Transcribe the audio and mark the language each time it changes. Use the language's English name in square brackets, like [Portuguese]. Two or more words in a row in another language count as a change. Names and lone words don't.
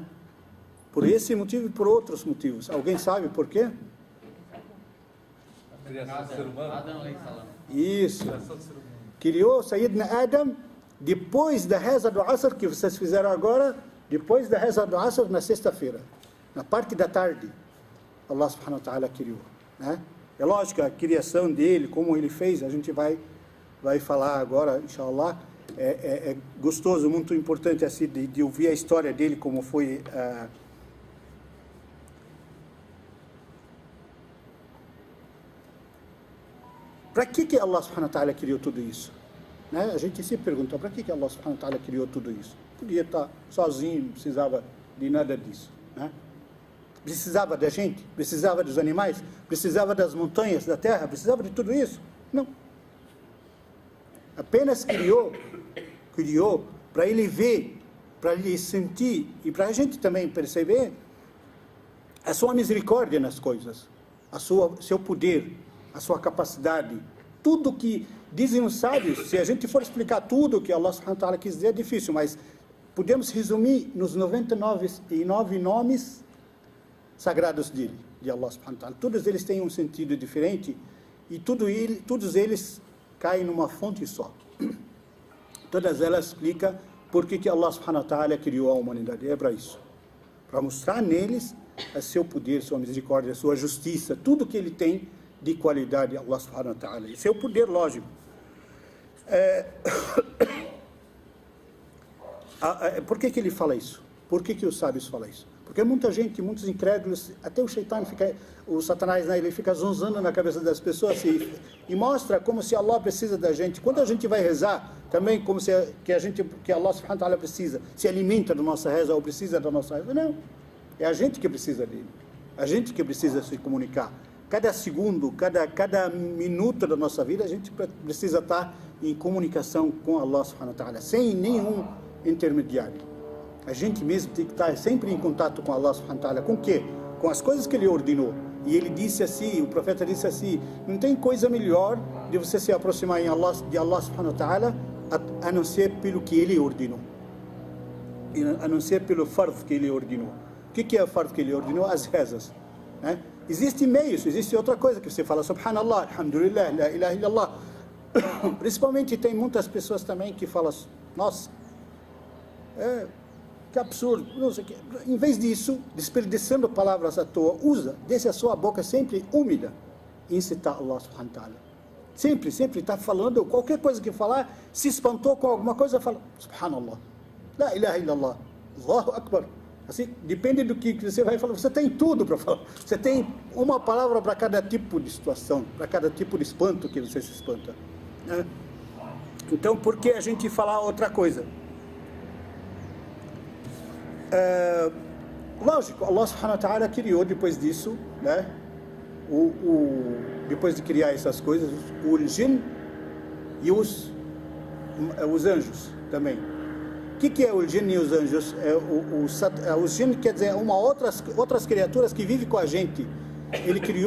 [Portuguese] Por esse motivo e por outros motivos. Alguém sabe por quê? A criação do ser humano. Isso. Criou Sayyidina Adam depois da reza do Asr, que vocês fizeram agora, depois da reza do Asr, na sexta-feira. Na parte da tarde, [Arabic] الله سبحانه وتعالى criou. Né? [Portuguese] É lógico, a criação dele, como ele fez, a gente vai falar agora, inshallah. É gostoso, muito importante assim, de ouvir a história dele, como foi. Para que Allah [Arabic] سبحانه وتعالى [Portuguese] criou tudo isso? Né? A gente se pergunta, para que Allah [Arabic] سبحانه وتعالى [Portuguese] criou tudo isso? Podia estar sozinho, não precisava de nada disso. Né? Precisava da gente? Precisava dos animais? Precisava das montanhas, da terra? Precisava de tudo isso? Não. Apenas criou para ele ver, para ele sentir e para a gente também perceber a sua misericórdia nas coisas, seu poder, a sua capacidade, tudo que dizem os sábios. Se a gente for explicar tudo que Allah [Arabic] سبحانه وتعالى [Portuguese] quis dizer, é difícil, mas podemos resumir nos 99 nomes sagrados dele, de Allah [Arabic] سبحانه وتعالى. [Portuguese] Todos eles têm um sentido diferente e todos eles caem numa fonte só. Todas elas explicam por que Allah [Arabic] سبحانه وتعالى [Portuguese] criou a humanidade. É para isso. Para mostrar neles o seu poder, sua misericórdia, sua justiça, tudo que ele tem de qualidade, [Arabic] الله سبحانه وتعالى. [Portuguese] E seu poder, lógico. Por que ele fala isso? Por que os sábios falam isso? Porque muita gente, muitos incrédulos, até o Satanás, né, ele fica zonzando na cabeça das pessoas e mostra como se Allah precisa da gente. Quando a gente vai rezar, também como se que Allah [Arabic] سبحانه وتعالى [Portuguese] precisa, se alimenta da nossa reza ou precisa da nossa reza. Não, é a gente que precisa dele. A gente que precisa se comunicar. Cada segundo, cada minuto da nossa vida, a gente precisa estar em comunicação com Allah [Arabic] سبحانه وتعالى, [Portuguese] sem nenhum intermediário. A gente mesmo tem que estar sempre em contato com Allah [Arabic] سبحانه وتعالى. [Portuguese] Com o quê? Com as coisas que ele ordenou. E ele disse assim, o profeta disse assim, não tem coisa melhor de você se aproximar de Allah [Arabic] سبحانه وتعالى [Portuguese] a não ser pelo que ele ordenou. A não ser pelo fard que ele ordenou. O que é o fard que ele ordenou? As rezas. Né? Existem meios, existe outra coisa que você fala, [Arabic] سبحان الله، الحمد لله، لا إله إلا الله. [Portuguese] Principalmente tem muitas pessoas também que falam, nossa, que absurdo, não sei o que. Em vez disso, desperdiçando palavras à toa, deixa a sua boca sempre úmida em citar Allah [Arabic] سبحانه وتعالى. [Portuguese] Sempre está falando, qualquer coisa que falar, se espantou com alguma coisa, fala, [Arabic] سبحان الله، لا إله إلا الله، الله أكبر. [Portuguese] Assim, depende do que você vai falar, você tem tudo para falar. Você tem uma palavra para cada tipo de situação, para cada tipo de espanto que você se espanta. Né? Então, por que a gente falar outra coisa? Lógico, Allah [Arabic] سبحانه وتعالى [Portuguese] criou depois disso, né? Depois de criar essas coisas, o jinn e os anjos também. O que é o jinn e os anjos? O jinn quer dizer outras criaturas que vivem com a gente.